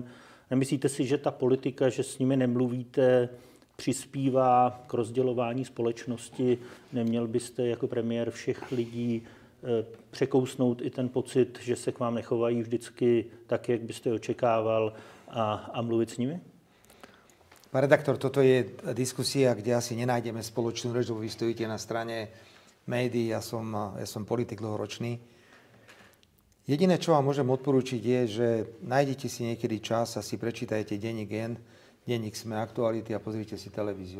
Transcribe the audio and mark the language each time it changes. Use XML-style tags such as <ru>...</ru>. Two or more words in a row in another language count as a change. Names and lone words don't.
<cs>Nemyslíte si, že ta politika, že s nimi nemluvíte, přispívá k rozdělování společnosti? Neměl byste jako premiér všech lidí překousnout i ten pocit, že se k vám nechovají vždycky tak, jak byste očekával a mluvit s nimi?</cs> <sk>Pán redaktor, toto je diskusia, kde asi nenájdeme spoločnú reč, lebo vy stojíte na strane médií, ja som politik dlhoročný. Jediné, čo vám môžem odporúčiť, je, že nájdete si niekedy čas a si prečítajte denník N, denník SME, Aktuality a pozrite si televíziu.</sk>